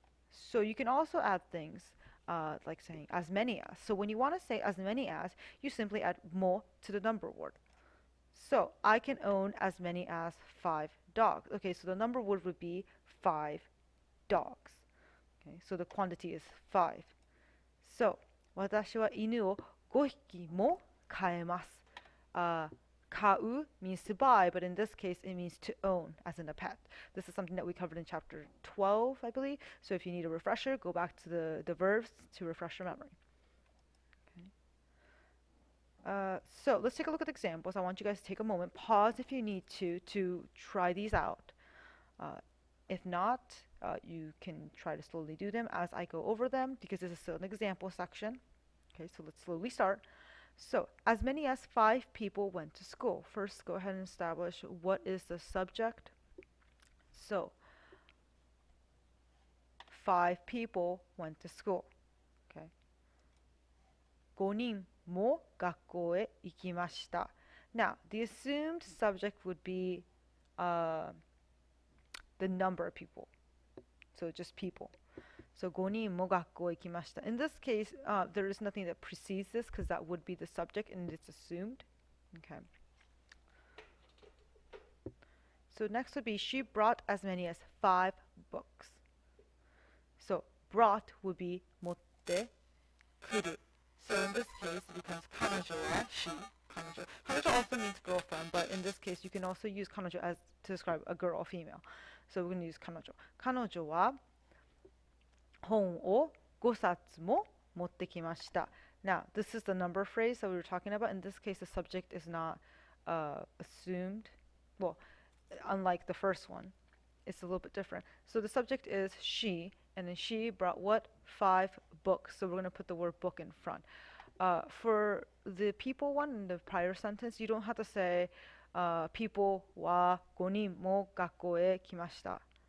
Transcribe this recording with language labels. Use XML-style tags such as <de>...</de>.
<en>So you can also add things like saying as many as. So when you want to say as many as, you simply add mo to the number word. So I can own as many as 5 dogs. Okay, so the number word would be 5 dogs. Okay, so the quantity is 5.</en> <ja>So 私は犬を5匹も飼えます。</ja> <en>Kau means to buy, but in this case it means to own, as in a pet. This is something that we covered in chapter 12, I believe. So if you need a refresher, go back to the verbs to refresh your memory. Okay. So let's take a look at examples. I want you guys to take a moment, pause if you need to try these out. If not, you can try to slowly do them as I go over them because this is still an example section. Okay, so let's slowly start. So, as many as 5 people went to school. First, go ahead and establish what is the subject. So, 5 people went to school. Okay.</en> <ja>5人も学校へ行きました.</ja> <en>Now, the assumed subject would be the number of people. So, just people. So</en> <ja>5人も学校へ行きました.</ja> <en>In this case, there is nothing that precedes this because that would be the subject and it's assumed. Okay. So next would be she brought as many as 5 books. So brought would be</en> <ja>持ってくる.</ja> <en>So in this case, it becomes 彼女は she. 彼女 also means girlfriend, but in this case, you can also use 彼女 as to describe a girl or female. So we're going to use 彼女.</en> <ja>彼女は本を5冊も持ってきました.</ja> <en>Now, this is the number phrase that we were talking about. In this case, the subject is not assumed. Well, unlike the first one, it's a little bit different. So the subject is she, and then she brought what? 5 books. So we're going to put the word book in front. For the people one in the prior sentence, you don't have to say people</en> <ja>は5人も学校へ来ました.</ja>